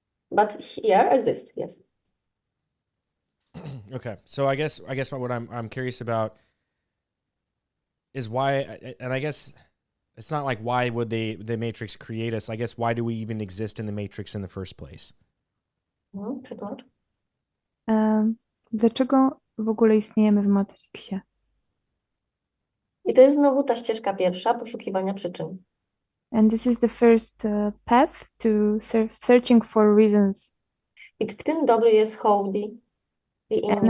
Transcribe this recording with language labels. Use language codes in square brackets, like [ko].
[en] But here exists, yes. Okay, so I guess what I'm curious about is why, and I guess it's not like why would the Matrix create us? I guess why do we even exist in the Matrix in the first place? [pl] Przykład. Dlaczego w ogóle istniejemy w Matrixie? I to jest znowu ta ścieżka pierwsza, poszukiwania przyczyn. [en] And this is the first path to searching for reasons. [pl] I w tym dobry jest Howdy i inni.